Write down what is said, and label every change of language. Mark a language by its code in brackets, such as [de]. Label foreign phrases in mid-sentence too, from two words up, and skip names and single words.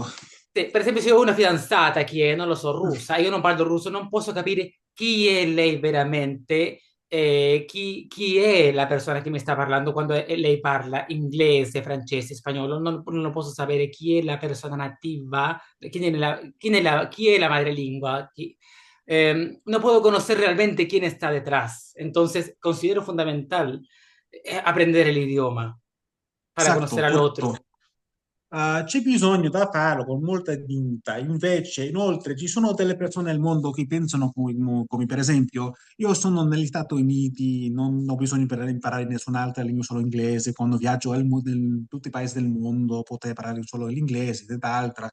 [it] per esempio, se ho una fidanzata che è, non lo so, russa, io non parlo russo, non posso capire chi è lei veramente, chi è la persona che mi sta parlando quando lei parla inglese, francese, spagnolo, non lo posso sapere chi è la persona nativa, chi è la madrelingua, [es] no puedo conocer realmente quién está detrás. Entonces, considero fundamental aprender el idioma para conocer [it] esatto, [es] al otro. [it] corretto. C'è bisogno da farlo con molta dignità. Invece, inoltre, ci sono delle persone nel mondo che pensano come, per esempio, io sono negli Stati Uniti, non ho bisogno per imparare nessun'altra lingua, solo inglese. Quando viaggio in tutti i paesi del mondo potrei parlare solo l'inglese ed altra.